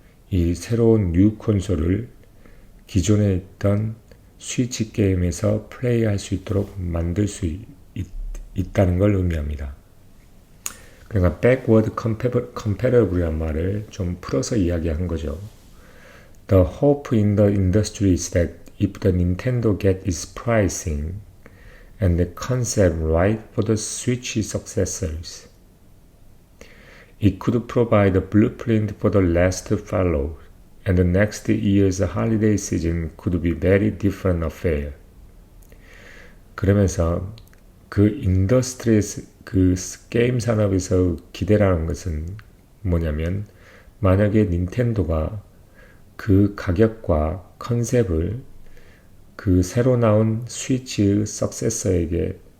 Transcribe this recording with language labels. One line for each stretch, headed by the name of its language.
Korean: 이 새로운 뉴 콘솔을 기존에 있던 스위치 게임에서 플레이할 수 있도록 만들 수 있다는 걸 의미합니다. 그러니까
English: backward compatible
Korean: 이란 말을 좀 풀어서 이야기한 거죠.
English: The hope in the industry is that if the Nintendo gets its pricing and the concept right for the Switch successors, it could provide a blueprint for the last to follow, and the next year's holiday season could be very different affair.
Korean: 그러면서 그 인더스트리에서 그 게임 산업에서 기대라는 것은 뭐냐면 만약에 닌텐도가 그 가격과 컨셉을 그 새로 나온 스위치 석세서에게